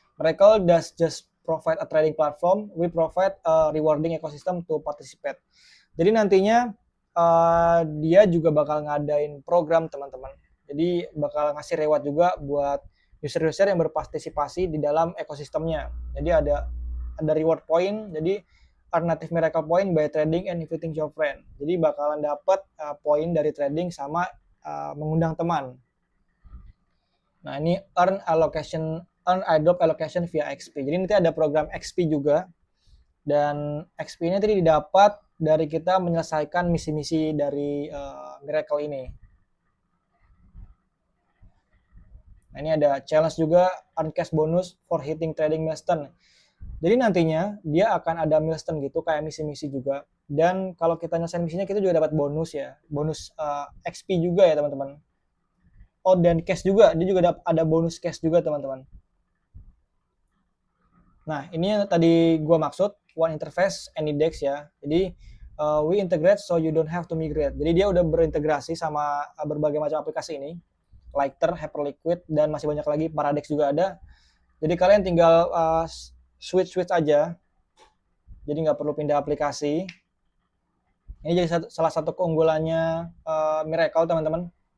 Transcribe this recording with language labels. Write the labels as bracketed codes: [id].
[en] Miracle does just provide a trading platform, we provide a rewarding ecosystem to participate. [id] Jadi nantinya dia juga bakal ngadain program teman-teman. Jadi bakal ngasih reward juga buat user-user yang berpartisipasi di dalam ekosistemnya. Jadi ada [en] reward point, jadi alternative miracle point by trading and inviting your friend. [id] Jadi bakalan dapat poin dari trading sama mengundang teman. Nah, ini [en] earn airdrop allocation via XP. [id] Jadi nanti ada program XP juga. Dan XP ini tadi didapat dari kita menyelesaikan misi-misi dari Miracle ini. Nah, ini ada challenge juga, [en] earn cash bonus for hitting trading milestone. [id] Jadi nantinya dia akan ada milestone gitu kayak misi-misi juga. Dan kalau kita nyelesain misinya kita juga dapat bonus ya. Bonus XP juga ya teman-teman. Oh dan cash juga, dia juga ada bonus cash juga teman-teman. Nah ini yang tadi gue maksud, [en] one interface, any DEX [id] ya. Jadi [en] we integrate so you don't have to migrate. [id] Jadi dia udah berintegrasi sama berbagai macam aplikasi ini. Lighter, Hyperliquid, dan masih banyak lagi, Paradex juga ada. Jadi kalian tinggal switch aja. Jadi nggak perlu pindah aplikasi. Ini jadi salah satu keunggulannya Miracle teman-teman.